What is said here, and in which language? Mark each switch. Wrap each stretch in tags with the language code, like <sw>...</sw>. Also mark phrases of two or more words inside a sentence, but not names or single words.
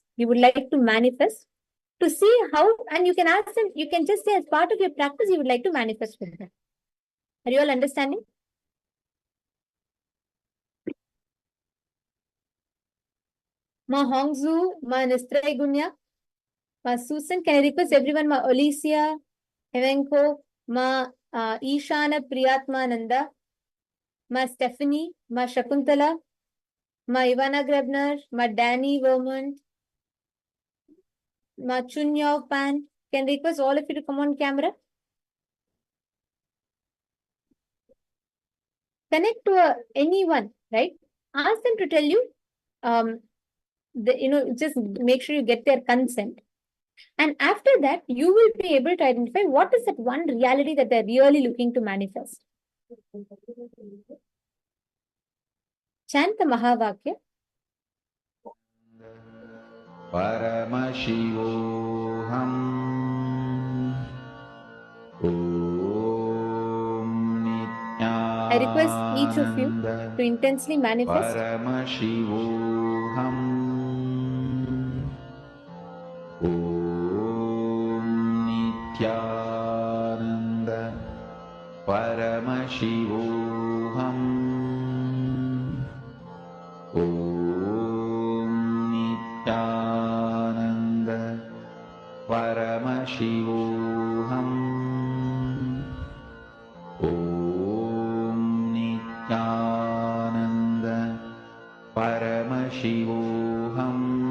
<en>You would like to manifest to see how, and you can ask them, you can just say as part of your practice, you would like to manifest with them. Are you all understanding? Ma Hongzu, Ma Nistraigunya, Ma Susan, can I request everyone, Ma Alicia, Evenko, Ma Ishana Priyatmananda, Ma Stephanie, Ma Shakuntala, Ma Ivana Grebner, Ma Danny Vermont, Ma Chun Yao Pan. Can I request all of you to come on camera? Connect to anyone, right? Ask them to tell you, just make sure you get their consent. And after that, you will be able to identify what is that one reality that they're really looking to manifest. Chant the Mahavakya. Paramashivoham I request each of you to intensely manifest.</en> <sa>Paramashivoham Nityananda Paramashivoham Nityananda Paramashivoham Nityananda Paramashivoham</sa>